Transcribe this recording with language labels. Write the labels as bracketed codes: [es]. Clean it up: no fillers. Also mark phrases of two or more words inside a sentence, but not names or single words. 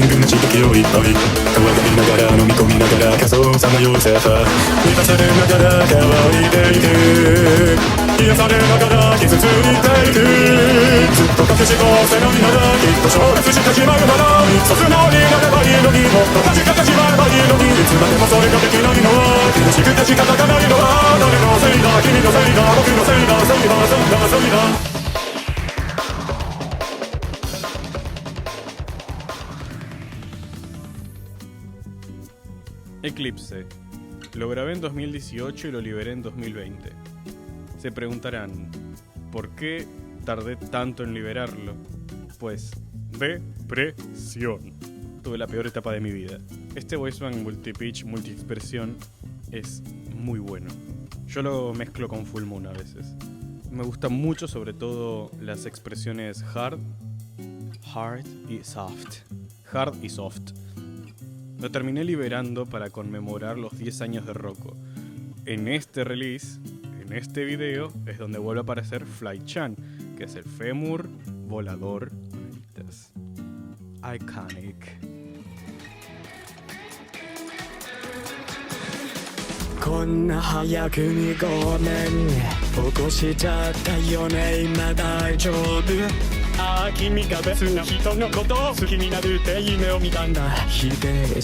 [ja] グな刺激をいっぱい乾きながら飲み込みながら仮想さまようサーファー満たされながら乾いていく癒されながら傷ついていくずっと隠し通せないならきっと消滅してしまうなら素直になればいいのにもっと恥かかしまえばいいのにいつまでもそれができないのは苦しくて仕方がないのは誰のせいだ君のせいだ僕のせいだせいだせいだせいだ [es] Eclipse. Lo grabé en 2018 y lo liberé en 2020. Se preguntarán, ¿por qué tardé tanto en liberarlo? Pues, depresión. Tuve la peor etapa de mi vida. Este [en] voicebank multipitch, [es] multiexpresión es muy bueno. Yo lo mezclo con Full Moon a veces. Me gustan mucho, sobre todo las expresiones hard y soft. Hard y soft. Lo terminé liberando para conmemorar los 10 años de Rocco. En este release, en este video, es donde vuelve a aparecer Fly-chan, que es el fémur volador. Iconic. [ja] こんな早くにごめんね起こしちゃったよね今大丈夫ああ君が別な人のことを好きになるって夢を見たんだ否定